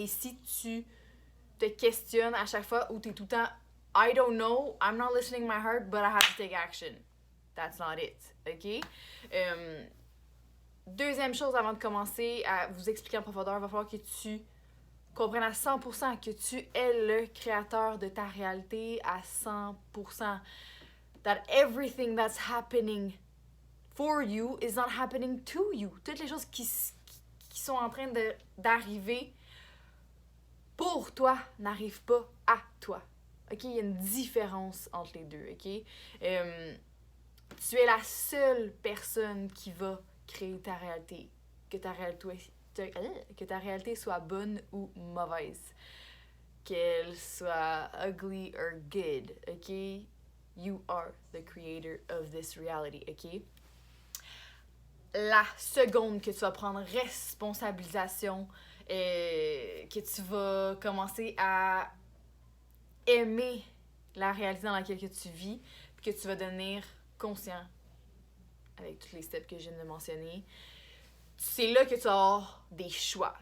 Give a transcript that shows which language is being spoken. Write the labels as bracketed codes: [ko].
[fr] Et si tu te questionnes à chaque fois où tu es tout le temps [en] I don't know, I'm not listening to my heart, but I have to take action. That's not it, ok? [fr] Deuxième chose, avant de commencer à vous expliquer en profondeur, il va falloir que tu comprennes à 100% que tu es le créateur de ta réalité à 100%. [en] That everything that's happening for you is not happening to you. [fr] Toutes les choses qui sont en train d'arriver pour toi n'arrivent pas à toi. OK? Il y a une différence entre les deux, OK? Tu es la seule personne qui va créer ta réalité. Que ta réalité soit bonne ou mauvaise. Qu'elle soit [en] ugly or good, [fr] OK? [en] You are the creator of this reality, OK? [fr] La seconde que tu vas prendre responsabilisation, que tu vas commencer à aimer la réalité dans laquelle que tu vis, puis que tu vas devenir conscient avec tous les steps que je viens de mentionner, c'est là que tu vas avoir des choix.